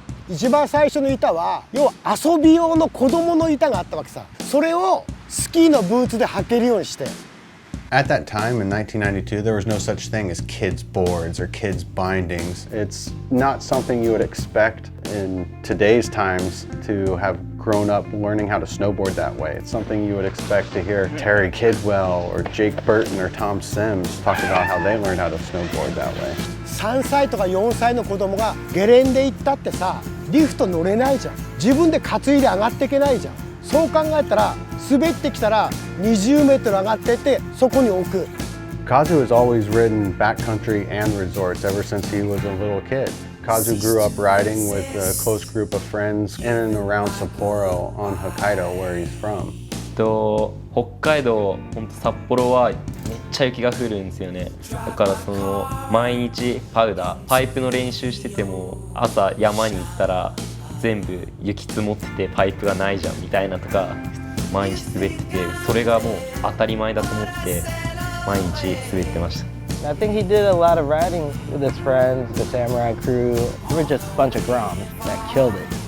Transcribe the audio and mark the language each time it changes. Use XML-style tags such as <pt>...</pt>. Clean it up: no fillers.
<ja>一番最初の板は要は遊び用の子供の板があったわけさ。それをスキーのブーツで履けるようにして。</ja> <en>At that time in 1992, there was no such thing as kids' boards or kids' bindings. It's not something you would expect in today's times to have grown up learning how to snowboard that way. It's something you would expect to hear Terry Kidwell or Jake Burton or Tom Sims talk about how they learned how to snowboard that way.</en> <ja>3歳とか4歳の子供がゲレンデ行ったってさ、リフト乗れないじゃん。自分で担いで上がっていけないじゃん。そう考えたら滑ってきたら20メートル上がってってそこに置く。</ja> <en>Kazu has always ridden backcountry and resorts ever since he was a little kid. Kazu grew up riding with a close group of friends in and around Sapporo on Hokkaido, where he's from.</en> <ja>北海道、本当札幌はめっちゃ雪が降るんですよね。だからその毎日パイプの練習してても、朝山に行ったら全部雪積もっててパイプがないじゃんみたいなとか毎日滑ってて、それがもう当たり前だと思って毎日滑ってました。</ja> <en>I think he did a lot of riding with his friends, the samurai crew. We were just a bunch of groms that killed it.</en>